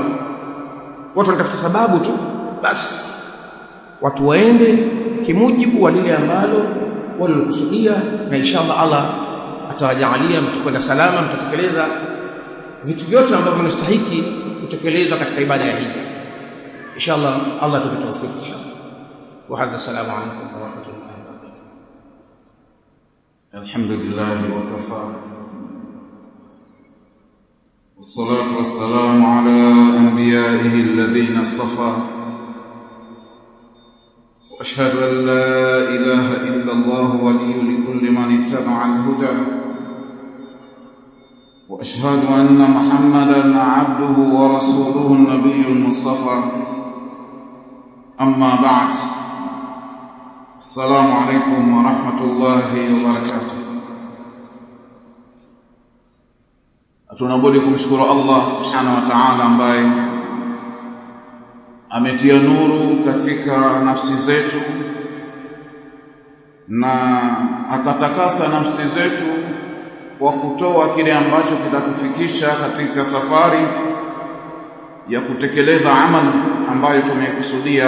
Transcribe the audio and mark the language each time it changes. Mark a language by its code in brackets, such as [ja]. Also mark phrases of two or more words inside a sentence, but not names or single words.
[sw] Watu wanatafuta sababu tu basi. Watu waende kimujibu wa lile ambalo walikusudia, na inshallah Allah atawajalia mtakwenda salama, mtatekeleza vitu vyote ambavyo vinastahili kutekelezwa katika ibada ya hija. Inshallah Allah atakutawafiki inshallah. [ar] وهذا، السلام عليكم ورحمة الله وبركاته. الحمد لله وكفى. والصلاة والسلام على أنبيائه الذين اصطفى. وأشهد أن لا إله إلا الله وليّ لكل من اتبع الهدى. وأشهد أن محمدًا عبده ورسوله النبي المصطفى. أما بعد، السلام عليكم ورحمة الله وبركاته. [sw] Tunabudi kumshukuru Allah [ar] سبحانه وتعالى [sw] ambaye ametia nuru katika nafsi zetu na akatakasa nafsi zetu kwa kutoa kile ambacho kitatufikisha katika safari ya kutekeleza amali ambayo tumekusudia.